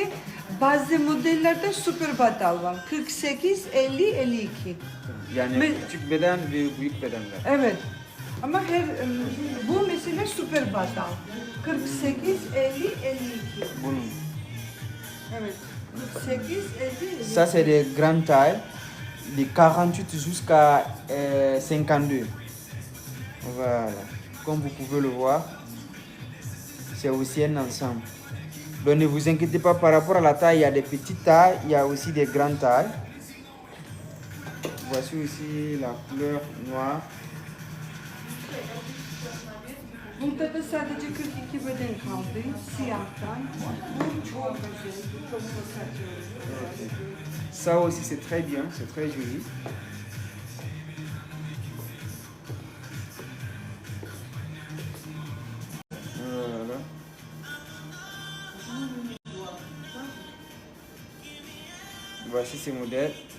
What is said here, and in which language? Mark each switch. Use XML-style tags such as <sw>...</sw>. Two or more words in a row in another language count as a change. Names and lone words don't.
<tr>Bazı modellerde süper batal var. 48, 50, 52. Yani Me- küçük beden ve büyük bedenler. Evet. Ama bu mesela süper batal. 48, 50, 52. Bunun. Evet. 48, 50, 50.</tr> <fr>Ça c'est des grandes tailles, de 48 jusqu'à 52. Voilà. Comme vous pouvez le voir, c'est aussi un ensemble. Donc ne vous inquiétez pas par rapport à la taille, il y a des petites tailles, il y a aussi des grandes tailles. Voici aussi la couleur noire.</fr> <tr>Burada da sadece 42 beden kaldı. Siyahtan. Bu çok güzel. Bu çok da satıyorum.</tr> <fr>Ça aussi c'est très bien, c'est très joli. Voilà. Voici ces modèles.</fr>